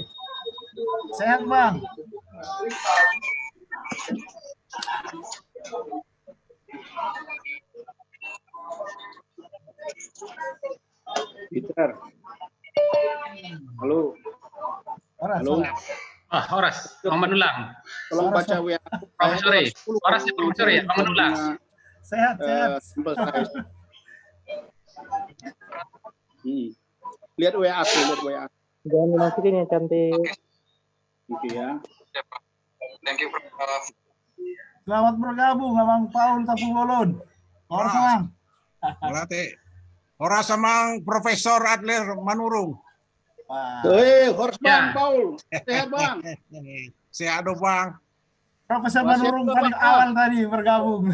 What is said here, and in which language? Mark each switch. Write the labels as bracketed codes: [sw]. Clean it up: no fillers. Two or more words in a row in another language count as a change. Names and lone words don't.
[id] Sehat Bang? Peter. Halo. Horas. Halo. Horas, Muhammad Ulang. Tolong baca WA. Profesor ya? Horas ya, Profesor ya? Muhammad Ulang. Sehat. Sampel saya. Lihat WA aku, Jangan dimasukin ya, cantik. Gitu ya. [en] Thank you, [id] Prof. Selamat bergabung Abang Paul Tapugolon. Horas Bang. Melatih. Horas sama Profesor Adler Manurung. Wah. Horas Bang, Paul. Sehat Bang. Sehat dong Bang. Profesor Manurung paling awal tadi bergabung.